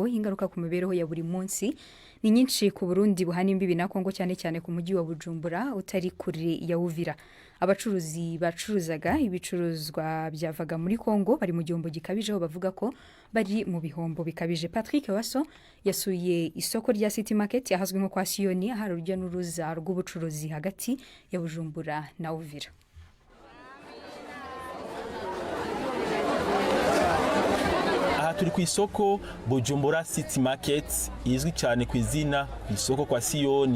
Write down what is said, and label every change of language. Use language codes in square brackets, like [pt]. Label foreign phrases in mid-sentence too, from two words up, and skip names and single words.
[rw] Ingaruka ku mibereho ya buri munsi ni nyinshi ku Burundi buhana imbibi na Kongo, cyane cyane ku mujyi wa Bujumbura utari kure ya Uvira. Abacuruzi bacuruzaga ibicuruzwa byavaga muri Kongo bari mu gihombo gikabije, aho bavuga ko bari mu bihombo bikabije. Patrick Waso yasuye isoko rya City Market yahazwe nko kwa Siyoni, ahari urujya n'uruza rw'ubucuruzi hagati ya Bujumbura na Uvira. Aha turi ku isoko Bujumbura City Market, izwi cyane ku izina isoko kwa Siyoni.